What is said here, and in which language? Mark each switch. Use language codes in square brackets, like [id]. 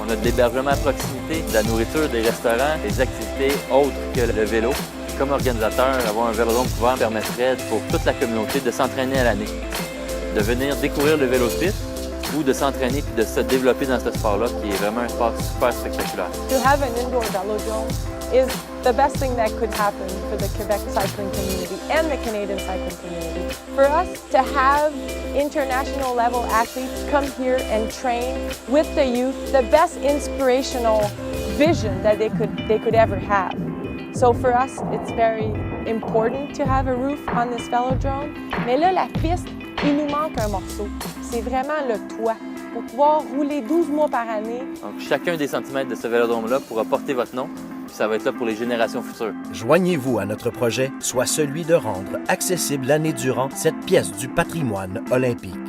[fr] On a de l'hébergement à proximité, de la nourriture, des restaurants, des activités autres que le vélo. Comme organisateur, avoir un vélodrome couvert permettrait pour toute la communauté de s'entraîner à l'année, de venir découvrir le vélo de piste ou de s'entraîner puis de se développer dans ce sport-là qui est vraiment un sport super spectaculaire. [en] To have an indoor velodrome is the best thing that could happen for the Quebec cycling community and the Canadian cycling community. For us to have international level athletes come here and train with the youth, the best inspirational vision that they could ever have. So for us, it's very important to have a roof on this velodrome. [fr] Mais là, la piste, il nous manque un morceau. C'est vraiment le toit pour pouvoir rouler 12 mois par année. Donc, chacun des centimètres de ce vélodrome-là pourra porter votre nom, puis ça va être là pour les générations futures. Joignez-vous à notre projet, soit celui de rendre accessible l'année durant cette pièce du patrimoine olympique.